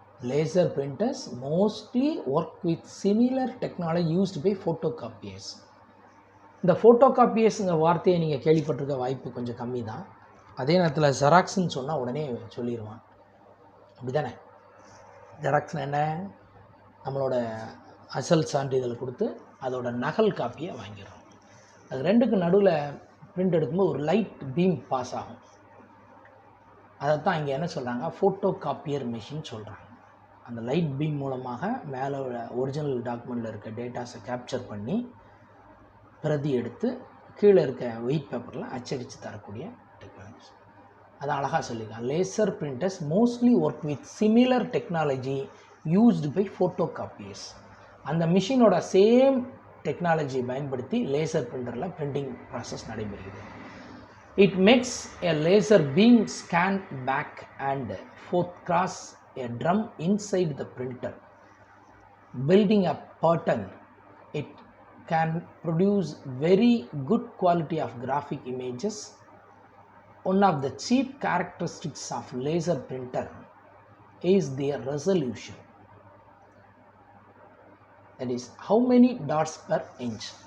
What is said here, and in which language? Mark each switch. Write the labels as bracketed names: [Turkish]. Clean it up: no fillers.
[English] Laser printers mostly work with similar technology used by photocopiers. [Tamil] இந்த ஃபோட்டோகாப்பியர்ஸுங்க வார்த்தையை நீங்கள் கேள்விப்பட்டிருக்க வாய்ப்பு கொஞ்சம் கம்மி தான். அதே நேரத்தில் ஜெராக்ஸ்ன்னு சொன்னால் உடனே சொல்லிடுவான், அப்படி தானே? ஜெராக்ஸ்னு என்ன? நம்மளோட அசல் சான்றிதழ் கொடுத்து அதோட நகல் காப்பியை வாங்கிடுறோம். அது 2க்கு நடுவில் பிரிண்ட் எடுக்கும்போது ஒரு லைட் பீம் பாஸ் ஆகும். அதைத்தான் இங்கே என்ன சொல்கிறாங்க, ஃபோட்டோ காப்பியர் மெஷின் சொல்கிறாங்க. அந்த லைட் பீம் மூலமாக மேலே ஒரிஜினல் டாக்குமெண்ட்டில் இருக்க டேட்டாஸை கேப்சர் பண்ணி பிரதி எடுத்து கீழே இருக்க ஒயிட் பேப்பரில் அச்சடித்து தரக்கூடிய டெக்னாலஜி. அதை அழகாக சொல்லியிருக்காங்க. [English] Laser printers mostly work with similar technology used by photocopiers. [Tamil] அந்த மிஷினோட சேம் டெக்னாலஜியை பயன்படுத்தி லேசர் பிரிண்டரில் பிரிண்டிங் ப்ராசஸ் நடைபெறுகிறது. [English] It makes a laser beam scan back and forth cross a drum inside the printer building a pattern. It can produce very good quality of graphic images. One of the chief characteristics of laser printer is their resolution. That is, how many dots per inch.